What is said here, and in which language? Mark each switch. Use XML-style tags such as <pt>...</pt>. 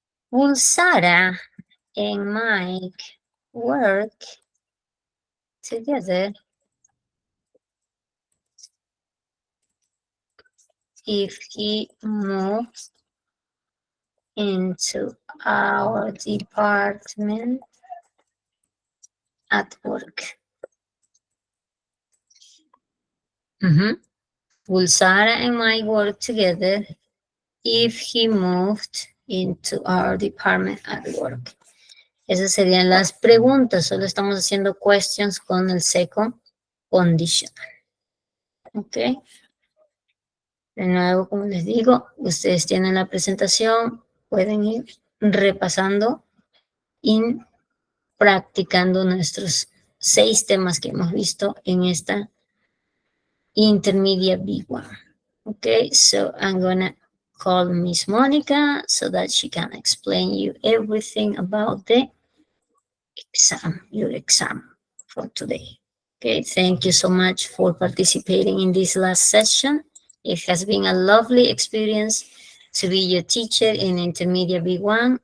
<en>Will Sarah and Mike work together if he moves into our department at work? Will Sarah and Mike work together if he moved into our department at work?</en> <es>Esas serían las preguntas. Solo estamos haciendo questions con el second conditional. Ok. De nuevo, como les digo, ustedes tienen la presentación, pueden ir repasando y practicando nuestros 6 temas que hemos visto en esta Intermediate B1.</es> <en>Okay, so I'm gonna call Miss Monica so that she can explain you everything about the your exam for today. Okay, thank you so much for participating in this last session. It has been a lovely experience to be your teacher in Intermediate B1.</en>